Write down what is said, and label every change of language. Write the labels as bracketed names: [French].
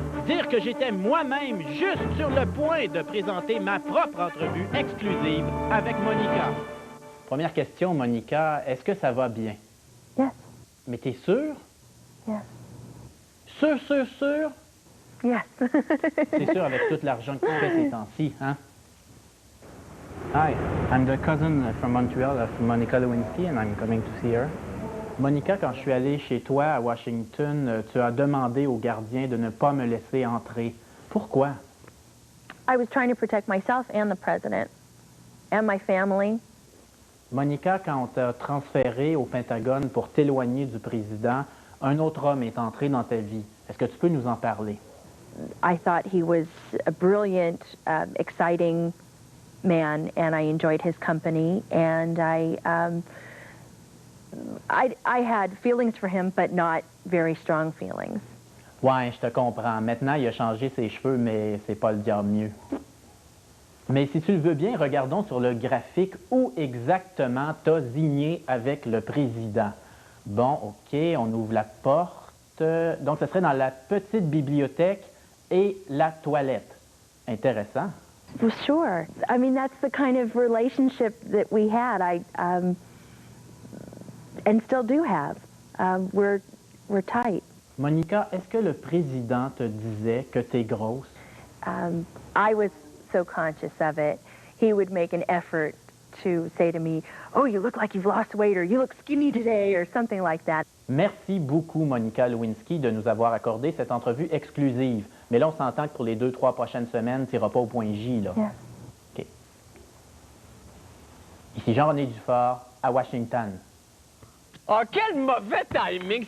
[French] dire que j'étais moi-même juste sur le point de présenter ma propre entrevue exclusive avec Monica. Première question, Monica, est-ce que ça va bien? [English] Yes. [French] Mais t'es sûre? [English] Yes. [French] Sûr? [English] Yes. [French] C'est sûr avec tout l'argent que tu fais ces temps-ci, hein? [English] Hi, I'm the cousin from Montreal of Monica Lewinsky and I'm coming to see her. [French] Monica, quand je suis allé chez toi à Washington, tu as demandé au gardien de ne pas me laisser entrer. Pourquoi? [English] I was trying to protect myself and the president and my family. [French] Monica, quand on t'a transféré au Pentagone pour t'éloigner du président, un autre homme est entré dans ta vie. Est-ce que tu peux nous en parler? [English] I thought he was a brilliant, exciting man, and I enjoyed his company, and I had feelings for him, but not very strong feelings. [French] Ouais, je te comprends. Maintenant, il a changé ses cheveux, mais c'est pas le diable mieux. Mais si tu le veux bien, regardons sur le graphique où exactement t'as signé avec le président. Bon, OK, on ouvre la porte. Donc, ce serait dans la petite bibliothèque et la toilette. Intéressant. [English] Well, sure. I mean, that's the kind of relationship that we had. And still do have. We're tight. [French] Monica, est-ce que le président te disait que t'es grosse? [English] I was so conscious of it. He would make an effort to say to me, "Oh, you look like you've lost weight," or "You look skinny today," or something like that. [French] Merci beaucoup, Monica Lewinsky, de nous avoir accordé cette entrevue exclusive. Mais là, on s'entend que pour les 2-3 prochaines semaines, tu n'iras pas au point J, là. [English] Yes. OK. [French] Ici Jean-René Dufort, à Washington. Oh, quel mauvais timing!